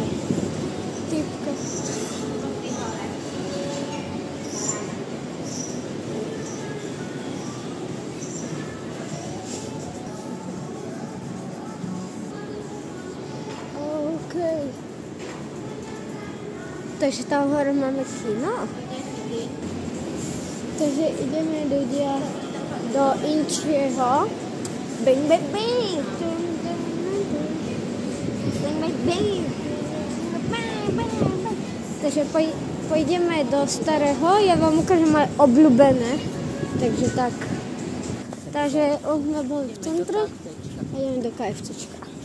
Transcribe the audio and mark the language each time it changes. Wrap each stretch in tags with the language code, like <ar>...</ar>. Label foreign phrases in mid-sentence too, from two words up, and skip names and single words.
<sk>Typka. OK. Takže tam hore máme kino. Takže ideme ľudia do inčieho. Bing, bing, bing. Takže pôjdeme do starého, ja vám ukážem aj obľúbené, takže tak. Takže už sme boli v centre a ideme do KFCčka.</sk>